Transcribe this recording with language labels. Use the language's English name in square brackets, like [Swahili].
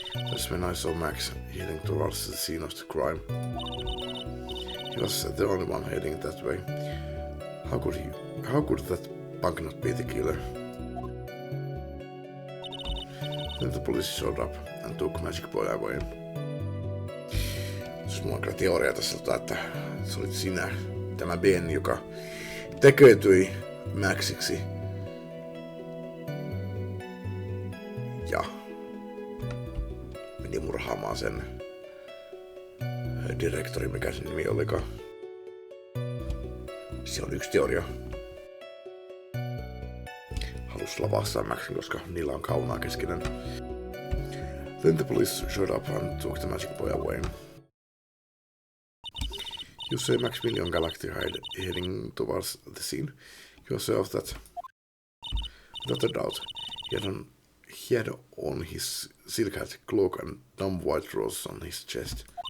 [English] That's when I saw Max heading towards the scene of the crime. He was the only one heading that way. How could that punk not be the killer? Then the police showed up and took Magic Boy away. [Finnish] Mulla on kyllä teoria tässä, että se olit sinä, tämä Ben, joka tekeytyi Maxiksi. Ja meni murhaamaan sen direktori, mikä sen nimi olikaan. Se on yksi teoria. Halus lavastaa Maxin, koska niillä on kaunaa keskenään. [English] Then the police showed up and took the Magic Boy away. You say Maximilian Galactic heading towards the scene. Yourself that, without a doubt, he had on his silk hat, cloak and dumb white rose on his chest.